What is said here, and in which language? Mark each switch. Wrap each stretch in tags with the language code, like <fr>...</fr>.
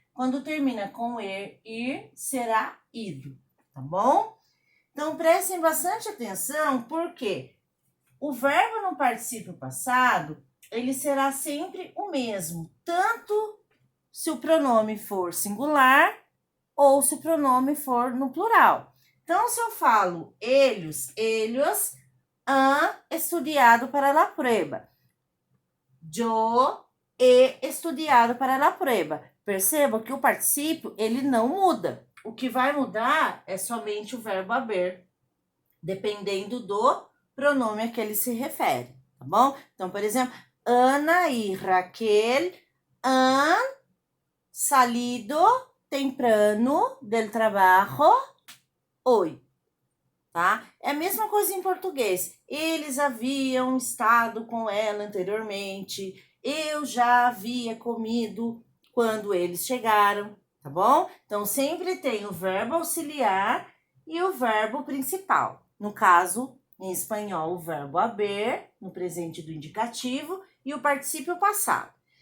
<pt>Quando termina com er, ir, será ido, tá bom? Então, prestem bastante atenção, porque o verbo no particípio passado, ele será sempre o mesmo, tanto se o pronome for singular ou se o pronome for no plural. Então, se eu falo</pt> <es>ellos han estudiado para la prueba. Yo he estudiado para la prueba.</es> <pt>Perceba que o particípio, ele não muda. O que vai mudar é somente o verbo haver, dependendo do pronome a que ele se refere, tá bom? Então, por exemplo,</pt> <es>Ana e Raquel han salido temprano del trabajo hoy.</es> <pt>Tá? É a mesma coisa em português. Eles haviam estado com ela anteriormente. Eu já havia comido quando eles chegaram, tá bom? Então, sempre tem o verbo auxiliar e o verbo principal. No caso, em espanhol, o verbo haber, no presente do indicativo, e o particípio passado.</pt>